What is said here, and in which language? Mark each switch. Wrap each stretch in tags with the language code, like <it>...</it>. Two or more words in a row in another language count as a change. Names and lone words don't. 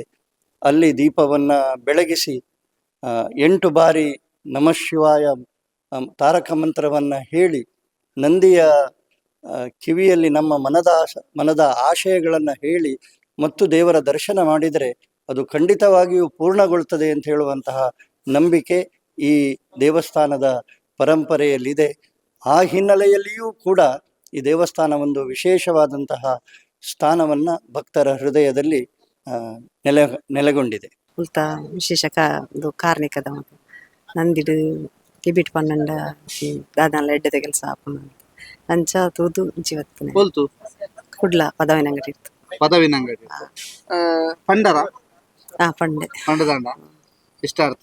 <kn>ಅಲ್ಲಿ ದೀಪವನ್ನು ಬೆಳಗಿಸಿ 8 ಬಾರಿ ನಮಃ ಶಿವಾಯ ತಾರಕ ಮಂತ್ರವನ್ನು ಹೇಳಿ ನಂದಿಯ ಕಿವಿಯಲ್ಲಿ ನಮ್ಮ ಮನದ ಆಶಯಗಳನ್ನು ಹೇಳಿ ಮತ್ತು ದೇವರ ದರ್ಶನ ಮಾಡಿದರೆ ಅದು ಖಂಡಿತವಾಗಿಯೂ ಪೂರ್ಣಗೊಳ್ತದೆ ಅಂತ ಹೇಳುವಂತಹ ನಂಬಿಕೆ ಈ ದೇವಸ್ಥಾನದ ಪರಂಪರೆಯಲ್ಲಿದೆ. ಆ ಹಿನ್ನೆಲೆಯಲ್ಲಿಯೂ ಕೂಡ ಈ ದೇವಸ್ಥಾನ ಒಂದು ವಿಶೇಷವಾದಂತಹ ಸ್ಥಾನವನ್ನು ಭಕ್ತರ ಹೃದಯದಲ್ಲಿ ನೆಲೆಗೊಂಡಿದೆ.</kn> <tcy>ಉಲ್ತ ವಿಶೇಷ ಇದು ಕಾರ್ಣಿಕದ ಮಗ ನಂದಿಡು ಕಿಬಿಟ್ ಪನ್ನಂಡ ದಾದಾನ್ಲ ಎಡ್ಡೆದ ಕೆಲಸ ಆಪುನ ಅಂಚ ತೂದು ಜೀವತ್ಪುನೆ ಬೋಲ್ತು ಕುಡ್ಲ ಪದವಿನ ಅಂಗಡಿ ಇತ್ತು. ಪದವಿನ ಅಂಗಡಿ ಪಂಡರ ಪಂಡೆ ಪಂಡದಂಡ ಇಷ್ಟಾರ್ಥ</tcy>